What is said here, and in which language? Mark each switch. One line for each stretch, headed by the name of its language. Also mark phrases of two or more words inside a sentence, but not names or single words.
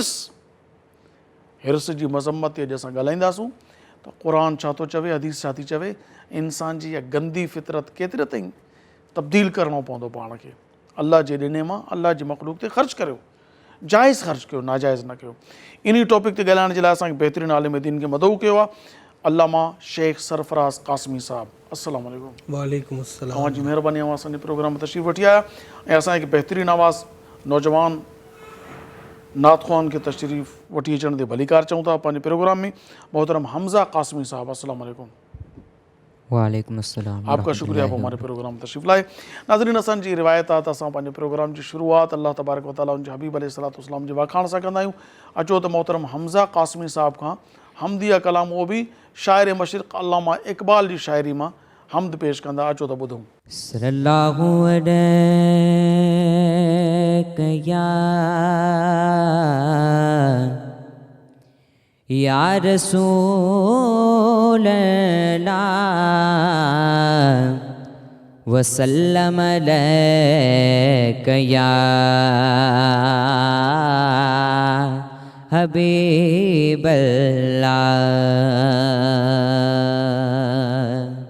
Sindhi: हिर्स जी मज़म्मत अॼु असां ॻाल्हाईंदासूं त क़ुर छा थो चवे, हदीस छा थी चवे. इंसान जी इहा गंदी फितरत केतिरे ताईं तब्दील करिणो पवंदो पाण खे. अल्लाह जे ॾिने मां अल्लाह जी मख़लूक ते ख़र्चु करियो, जाइज़ ख़र्चु कयो, नाजाइज़ न कयो. इन टॉपिक ते ॻाल्हाइण जे लाइ असांखे बहितरीनु आलिम दीन खे मदऊ कयो आहे अल्लामा शेख सरफराज़ क़ासमी साहब.
Arabic: السلام عليكم. وعليكم السلام.
Sindhi: तव्हांजी महिरबानी, असां असांजे प्रोग्राम में तशरीफ़ वठी आया ऐं असांखे बहितरीनु आवाज़ नौजवान नातख़्वान खे तशरीफ़ वठी अचण ते भलीकार चऊं था पंहिंजे प्रोग्राम में. मोहतरम हमज़ा क़ासमी साहब,
Arabic: السلام عليكم. وعليكم السلام.
Urdu: آپ کا شکریہ آپ ہمارے پروگرام تشریف لائے.
Sindhi: नाज़रीन, असांजी रिवायत आहे त असां पंहिंजे प्रोग्राम जी शुरूआत
Arabic: الله تبارك وتعالى
Sindhi: उनजे हबीब अलैहिस्सलाम जे वाखाण सां कंदा आहियूं. अचो त मोहतरम हमज़ा क़ासमी साहब खां हमदिया कलाम, उहो बि शाइर मशरिक़ अल्लामा इक़बाल जी शाइरी मां हमद पेश कंदा. अचो त ॿुधूं.
Arabic: صلى الله عليه يا یا رسول اللہ وسلم علیک یا حبیب اللہ